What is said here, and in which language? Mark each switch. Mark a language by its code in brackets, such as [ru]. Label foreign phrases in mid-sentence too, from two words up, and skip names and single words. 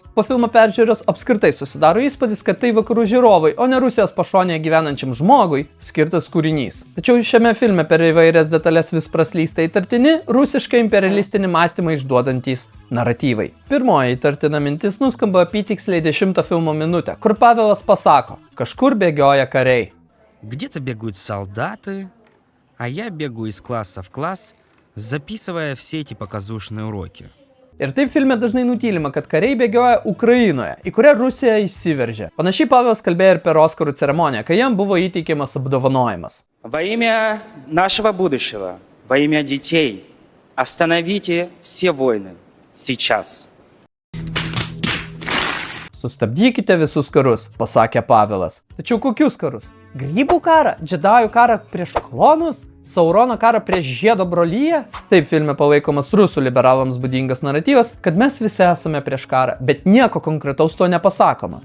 [lt] Po filmo peržiūros apskritai susidaro įspūdis, kad tai vakarų žiūrovai, o ne Rusijos pašonėje gyvenančiam žmogui skirtas kūrinys. Tačiau šiame filme per įvairias detalės vis praslysta įtartini, rusiškai imperialistinį mąstymą išduodantys naratyvai. Pirmoji įtartina mintis nuskamba apytiksliai 10 filmo minutę, kur Pavelas pasako, kažkur bėgioja kariai. [ru] Где-то бегают солдаты, а я бегаю из класса в класс, записывая все эти показушные уроки. [lt] Ir taip filme dažnai nutylima, kad kariai bėgioja Ukrainoje, į kurią Rusija įsiveržė. Panašiai Pavelas kalbėjo ir per Oskarų ceremoniją, kai jam buvo įteikiamas apdovanojimas. [ru] Во имя нашего будущего, во имя детей, остановите все войны сейчас. [lt] Sustabdykite visus karus, pasakė Pavelas. Tačiau kokius karus? Grybų karą? Džedajų karą prieš klonus? Saurono karą prieš žiedo brolyje? Taip filme palaikomas rusų liberalams būdingas naratyvas, kad mes visi esame prieš karą, bet nieko konkretaus to nepasakoma.